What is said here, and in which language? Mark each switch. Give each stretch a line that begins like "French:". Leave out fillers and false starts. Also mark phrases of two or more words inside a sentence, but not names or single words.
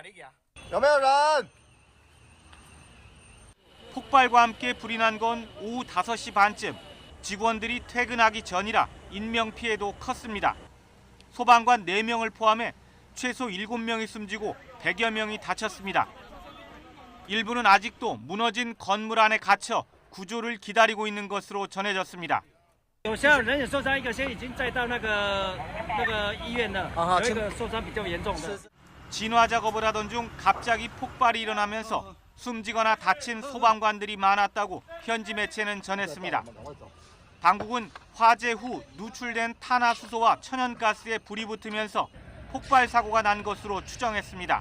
Korean: 폭발과 함께 불이 난 건 오후 5시 반쯤, 직원들이 퇴근하기 전이라 인명피해도 컸습니다. 소방관 4명을 포함해 최소 7명이 숨지고 100여 명이 다쳤습니다. 일부는 아직도 무너진 건물 안에 갇혀 구조를 기다리고 있는 것으로 전해졌습니다.
Chinese: 有人也受伤，一个现在已经载到那个医院了，有一个受伤比较严重的。
Korean: 진화 작업을 하던 중 갑자기 폭발이 일어나면서 숨지거나 다친 소방관들이 많았다고 현지 매체는 전했습니다. 당국은 화재 후 누출된 탄화수소와 천연가스에 불이 붙으면서 폭발 사고가 난 것으로 추정했습니다.